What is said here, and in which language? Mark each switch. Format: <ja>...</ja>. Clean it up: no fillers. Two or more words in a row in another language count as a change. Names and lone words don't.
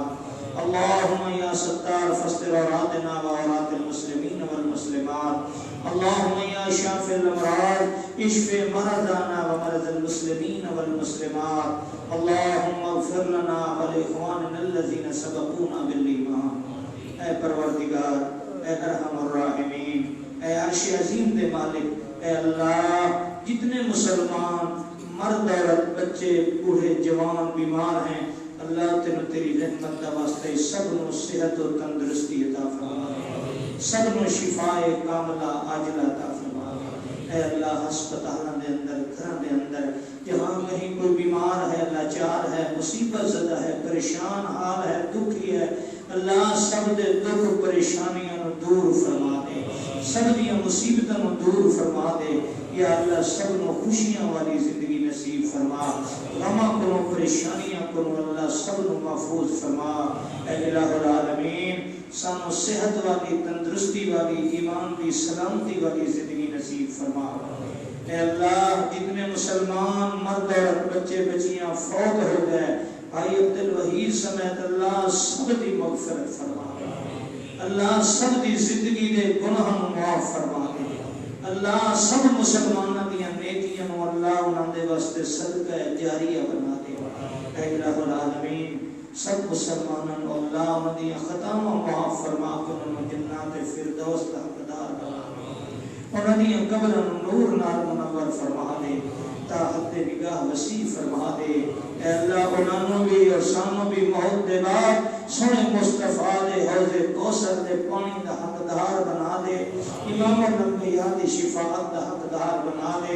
<ar>اللهم يا ستار فاستر عوراتنا وعورات المسلمين والمسلمات۔ اللهم يا شافي الأمراض اشف مرضانا ومرض المسلمين والمسلمات۔ اللهم اغفر لنا ولإخواننا الذين سبقونا بالإيمان۔</ar> <pa>اے پروردگار، اے ارحم الراحمین، اے عرش عظیم دے مالک، اے اللہ جتنے مسلمان مرد عورت بچے بوڑھے جوان بیمار ہیں اللہ تیری رحمت کا واسطے سب نو صحت و تندرستی عطا فرما، سب نو شفاء کاملہ عاجلہ عطا فرما۔ اے اللہ ہسپتالاں دے اندر گھراں دے اندر جہاں کہیں کوئی بیمار ہے، لاچار ہے، مصیبت زدہ ہے، پریشان حال ہے، دکھی ہے، اللہ سب دے دکھ پریشانیاں نو دور فرما دے، سب دیاں مصیبتاں نو دور فرما دے۔ یا اللہ سب نو خوشیاں والی زندگی نصیب فرما، غماں کو پریشانیاں کو اللہ سب نو محفوظ فرما۔ اے الہ العالمین سانو صحت والی، تندرستی والی، ایمان دی سلامتی والی زندگی نصیب فرما۔ اے اللہ جتنے مسلمان مرد اور بچے بچیاں فوت ہو گئے بھائی عبدالوحید سمیت اللہ سب دی مغفرت فرما، اللہ سب دی زندگی دے گناہ معاف فرما دے، اللہ سب مسلمانوں دیاں نیکیاں نو اللہ انہاں دے واسطے صدقہ جاریہ بنا دے۔ اے الہ العالمین سب مسلمانوں کو اللہ انہاں دیاں خطاواں معاف فرما کے انہاں جنات فردوس دا حقدار بنا دے، انہاں دیاں قبراں نور نال منور فرما دے، تا حد نگاہ وسیع فرما دے۔ اے اللہ انہاں بھی اور سانوں بھی موت دے بعد سونے مصطفیٰ دے حوض کوثر دے پانی دا حقدار بنا دے، امام الانبیاء دی شفاعت دا حقدار بنا دے۔</pa>